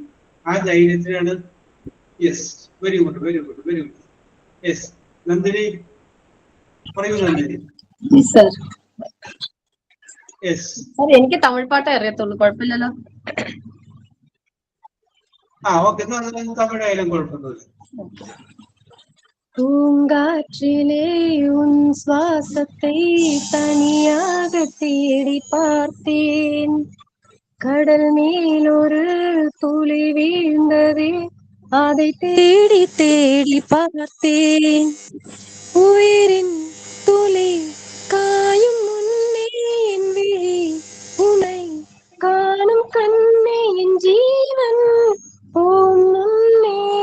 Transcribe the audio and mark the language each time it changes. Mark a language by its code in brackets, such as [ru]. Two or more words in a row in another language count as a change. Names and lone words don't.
[ml] ആ ധൈര്യത്തിനാണ്. [en] yes, very good very good very good. [ml] യെസ്, നന്ദിനി പറയൂ. നന്ദിനി. യെസ്, എനിക്ക് തമിഴ് പാട്ടേ അറിയത്തുള്ളൂ, കുഴപ്പമില്ലല്ലോ. ഓക്കെ, തമിഴായാലും കുഴപ്പമൊന്നുമില്ല. [ta] பூங்காற்றிலே உன் சுவாசத்தை தனியாக தேடி பார்த்தேன், கடல் மேல் ஒரு துளி வீழ்ந்ததே அதை தேடி தேடி பார்த்தேன், உயிரின் துளி காயும் முன்னே என் விழி உனை காணும் கண்ணே, என் ஜீவன் போம் முன்னே